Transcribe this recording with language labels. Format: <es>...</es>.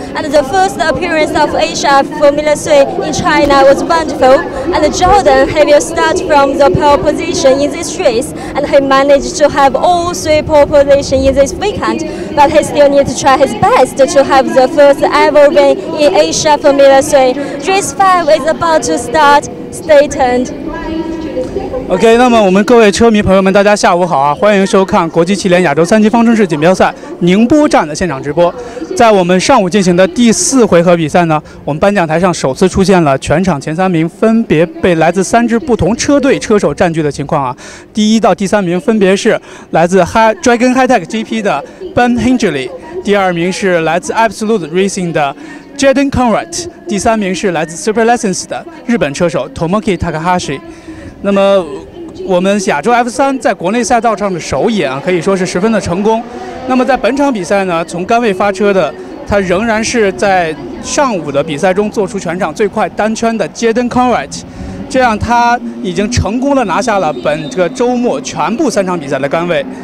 <en>And the first appearance of Asia Formula 3 in China was wonderful, and Jordan he will start from the pole position in this race, and he managed to have all three pole positions in this weekend, but he still needs to try his best to have the first ever win in Asia Formula 3. Race 5 is about to start, stay tuned.</en> <zh>OK， 那么我们各位车迷朋友们，大家下午好啊！欢迎收看国际汽联亚洲3级方程式锦标赛宁波站的现场直播。在我们上午进行的第4回合比赛呢，我们颁奖台上首次出现了全场前3名分别被来自3支不同车队车手占据的情况啊。第1到第3名分别是来自Dragon High-Tech GP 的 Ben Hingley，第2名是来自 Absolute Racing 的 Jaden Conrad， 第3名是来自 Super License 的日本车手 Tomoki Takahashi。那么我们亚洲 F3在国内赛道上的首演可以说是十分的成功。那么在本场比赛呢，从杆位发车的他仍然是在上午的比赛中做出全场最快单圈的 Jaden Conrad， 这样他已经成功的拿下了本个周末全部3场比赛的杆位。</zh>